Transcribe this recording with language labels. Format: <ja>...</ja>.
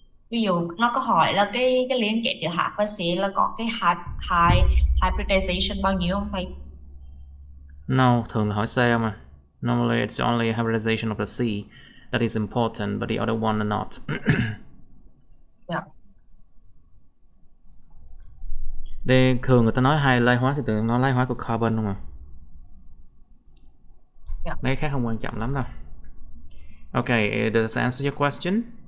<vi>Ví dụ nó có hỏi là cái liên kết giữa H và C là có cái hybridization bao nhiêu không thầy? No, thường là hỏi C mà.</vi> <en>Normally it's only a hybridization of the C that is important, but the other one are not. Yeah.</en> <vi>Để thường người ta nói hai lai hóa thì thường nói lai hóa của carbon không à. Yeah. Mấy khác không quan trọng lắm đâu.</vi> <en>Okay, does that answer your question?</en>